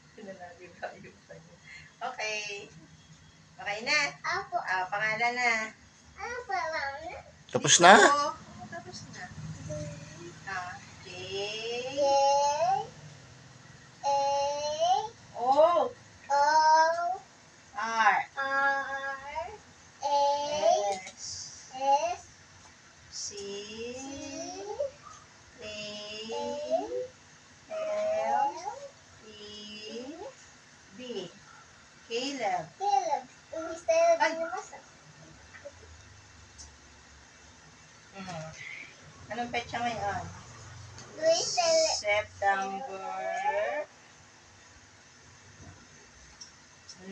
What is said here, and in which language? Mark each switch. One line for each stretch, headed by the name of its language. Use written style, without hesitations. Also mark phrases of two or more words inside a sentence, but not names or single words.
Filipino: Okay. Okay na? Apo. Pangalan na. Tapos na? Tapos na. J. J. A. O. O. R. R. A. S. S. C. C. A. L. E. B. Caleb. Caleb. Ay. Anong petsa ngayon? September 9.